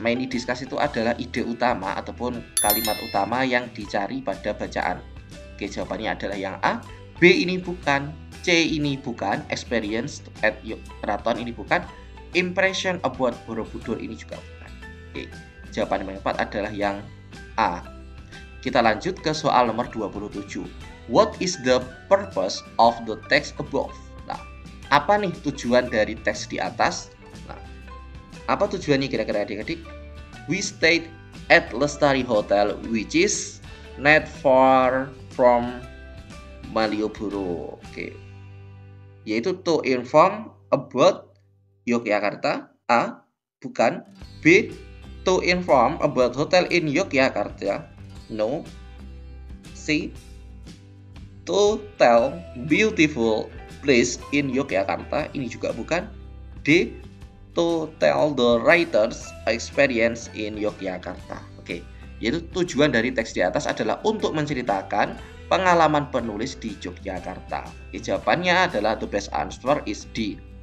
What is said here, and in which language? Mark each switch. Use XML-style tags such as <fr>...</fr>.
<en>Mainly discuss</en> <id>itu adalah ide utama ataupun kalimat utama yang dicari pada bacaan. Oke, jawabannya adalah yang A. B ini bukan, C ini bukan,</id> <en>experience at Keraton</en> <id>ini bukan,</id> <en>impression about Borobudur</en> <id>ini juga bukan. Oke, jawaban yang tepat adalah yang A. Kita lanjut ke soal nomor 27.</id> <en>What is the purpose of the text above?</en> <id>Nah, apa nih tujuan dari teks di atas? Nah, apa tujuannya kira-kira adik-adik?</id> <en>We stayed at Lestari Hotel, which is not far from Malioboro. Oke. Yaitu to inform about Yogyakarta. A. Bukan. B. To inform about hotel in Yogyakarta. No. C. To tell beautiful place in Yogyakarta.</en> <id>Ini juga bukan.</id> <en>D. To tell the writer's experience in Yogyakarta. Oke.</en> <id>Yaitu tujuan dari teks di atas adalah untuk menceritakan pengalaman penulis di Yogyakarta. Jawabannya adalah</id> <en>the best answer is D.</en>